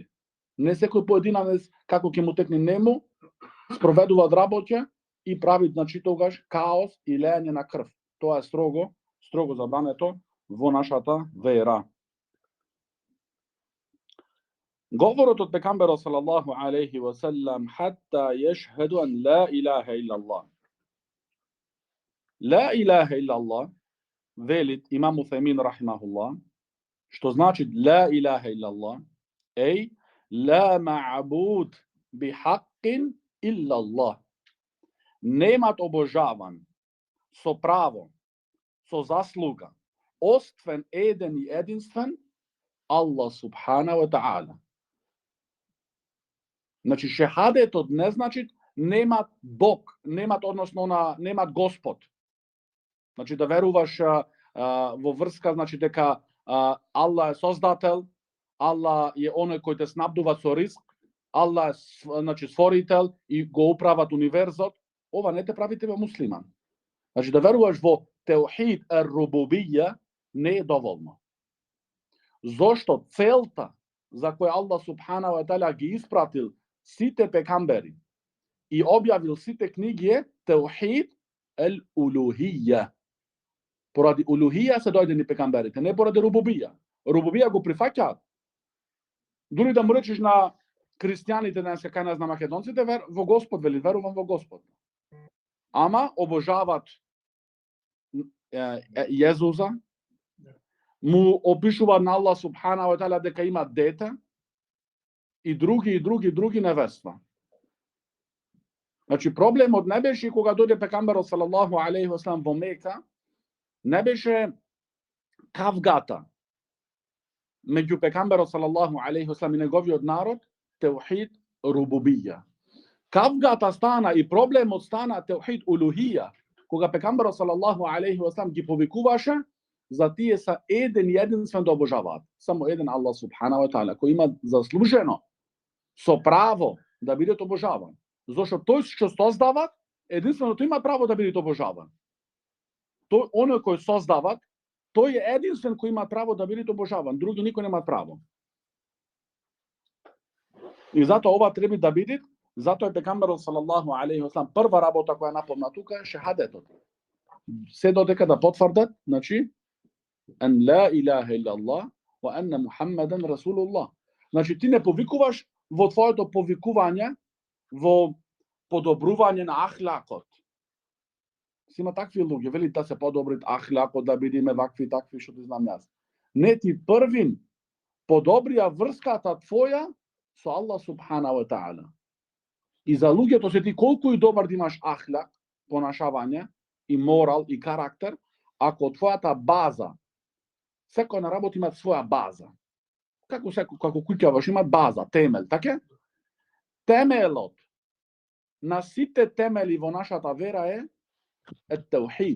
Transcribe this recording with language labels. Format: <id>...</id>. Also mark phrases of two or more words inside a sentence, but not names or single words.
<mk>Не секој поединец, како ќе му текне нему, спроведуваат работа и прави, значи, тогаш каос и лејање на крв. Тоа е строго забрането во нашата вера. Говорот од пекамберот</mk> <ar>صلى الله عليه وسلم حتى يشهدوا أن لا إله إلا الله. لا إله إلا الله,</ar> <mk>велит имам Утемин рахимахуллах, што значи</mk> <ar>لا إله إلا الله أي لا معبود بحق إلا الله.</ar> <mk>Немат обожаван со право, со заслуга, освен еден и единствен Аллах</mk> <ar>سبحانه وتعالى.</ar> <mk>Значи шехадетот не значи немат Бог, немат Господ. Значи да веруваш во врска, значи дека Аллах е создател, Аллах е оној кој те снабдува со ризк, Аллах е, значи, створител и го управат универзот. Ова не те прави тебе муслиман. Значи да веруваш во</mk> <ar>توحيد الربوبية</ar> <mk>не е доволно. Зошто целта за која Аллах</mk> <ar>سبحانه وتعالى</ar> <mk>ги испратил сите пекамбери и објавил сите книги е</mk> <ar>توحيد الألوهية.</ar> <mk>Поради улухија се дојдени пекамберите, не поради рубубија. Рубубија го прифаќаат. Дури да му речеш на христијаните денеска, кај нас на македонците, во Господ, вели, верувам во Господ. Ама обожават Језуса, му опишуваат на Аллах</mk> <ar>سبحانه وتعالى</ar> <mk>дека има дете и други неверства. Значи проблемот не беше кога дојде пекамберот</mk> <ar>صلى الله عليه وسلم</ar> <mk>во Мека, не беше кавгата меѓу пекамберот</mk> <ar>صلى الله عليه وسلم</ar> <mk>и неговиот народ,</mk> <ar>توحيد الربوبية.</ar> <mk>Кавгата стана и проблемот стана</mk> <ar>توحيد الألوهية,</ar> <mk>кога пекамберот</mk> <ar>صلى الله عليه وسلم</ar> <mk>ги повикуваше за тие са еден и единствен да обожаваат. Само еден Аллах</mk> <ar>سبحانه وتعالى,</ar> <mk>кој има заслужено со право да биде обожаван. Зошто тој што создава, единствено тој има право да биде обожаван. Тој оној кој создава, тој е единствен кој има право да биде обожаван, други никој нема право. И затоа ова треба да биде, затоа е пекамберот</mk> <ar>صلى الله عليه وسلم</ar> <mk>прва работа која напомна тука е шехадетот. Се додека да потврдат, значи</mk> <ar>أن لا إله إلا الله وأن محمدا رسول الله.</ar> <mk>Значи ти не повикуваш во твоето повикување во подобрување на ахлакот. Има такви луѓе, вели да се подобрит ахлакот, да бидеме вакви такви, што ти знам јас. Не, ти првин подобрија врската твоја со Аллах</mk> <ar>سبحانه وتعالى.</ar> <mk>И за луѓето се ти колку и добар да имаш ахлак, понашавање, и морал и карактер, ако твојата база, секој на работа има своја база. Како куќа ваш има база, темел, така? Темелот на сите темели во нашата вера е теухид.</mk>